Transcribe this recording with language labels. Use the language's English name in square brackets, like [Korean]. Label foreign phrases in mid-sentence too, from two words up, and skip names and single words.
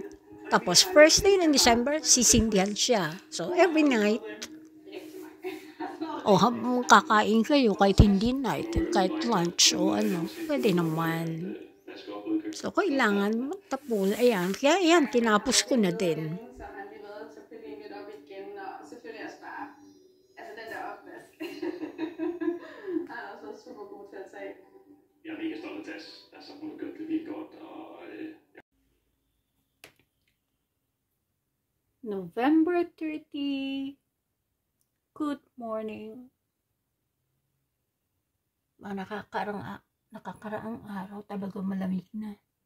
[Filipino] Tapos, [English] first day [Filipino] ng December, sisindihan siya. So, [English] every night, [Filipino] habang kakain kayo, kahit hindi night, kahit lunch, pwede naman. So, kailangan magtapos. Ayan, kaya ayan, tinapos ko na din. [Danish] Jeg er mega stolt af Tas. Altså, hun har gjort det virkelig godt, og [English] November 30. Good morning. [Filipino] Nakakaraang araw talaga malamig na.